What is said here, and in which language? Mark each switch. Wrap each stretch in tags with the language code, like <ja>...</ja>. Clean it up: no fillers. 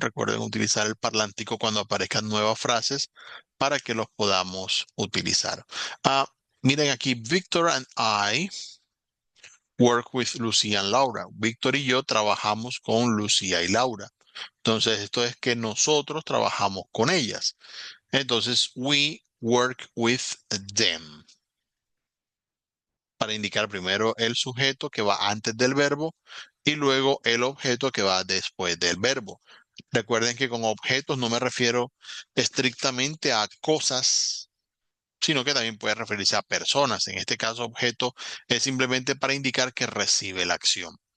<es>Recuerden utilizar el parlántico cuando aparezcan nuevas frases para que los podamos utilizar. Ah, miren aquí,</es> <en>Victor and I work with Lucía and Laura.</en> <es>Víctor y yo trabajamos con Lucía y Laura. Entonces, esto es que nosotros trabajamos con ellas.</es> <en>Entonces, we work with them.</en> <es>Para indicar primero el sujeto que va antes del verbo y luego el objeto que va después del verbo. Recuerden que con objetos no me refiero estrictamente a cosas, sino que también puede referirse a personas. En este caso, objeto es simplemente para indicar que recibe la acción.</es>